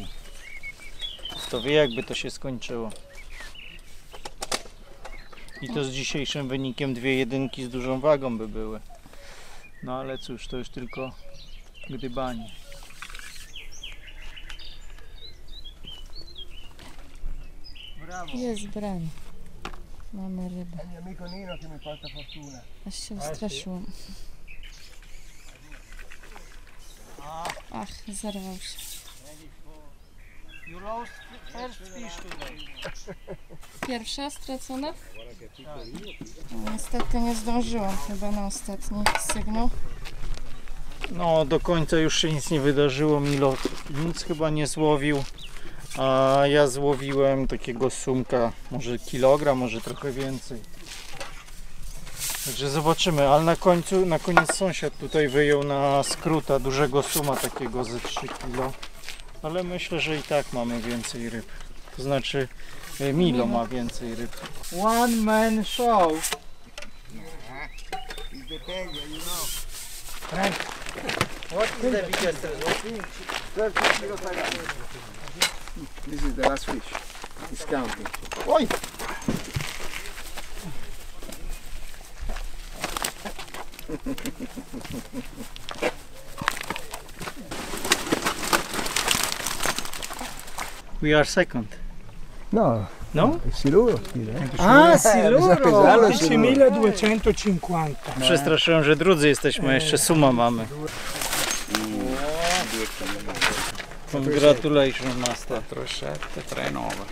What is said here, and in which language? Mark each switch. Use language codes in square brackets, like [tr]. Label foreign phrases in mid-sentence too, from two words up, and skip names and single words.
[pl] Kto wie, jakby to się skończyło. I to z dzisiejszym wynikiem 2 jedynki z dużą wagą by były. No ale cóż, to już tylko gdybanie. Jest brań. Mamy rybę. [it] Mio amico Nino che mi porta fortuna. [pl] Aż się ustraszyłam. Ach, zerwał się. [en] You lost first fish today. [pl] Pierwsza stracona? No, niestety nie zdążyłam chyba na ostatni sygnał. No do końca już się nic nie wydarzyło, Milo nic chyba nie złowił, a ja złowiłem takiego sumka, może kilogram, może trochę więcej. Także zobaczymy, ale na koniec sąsiad tutaj wyjął na skróta dużego suma takiego ze 3 kg. Ale myślę, że i tak mamy więcej ryb. To znaczy Milo ma więcej ryb. [en] One man show. It's the penguin, you know. Frank, what is the biggest result? 12 kilos like that. This is the last fish. It's counting. Oj! We are second. [it] No, No? siluro. A, siluro! [pl] 1250. Przestraszyłem, że drudzy jesteśmy, a jeszcze suma mamy. [en] Congratulations, master. [pl] 3739.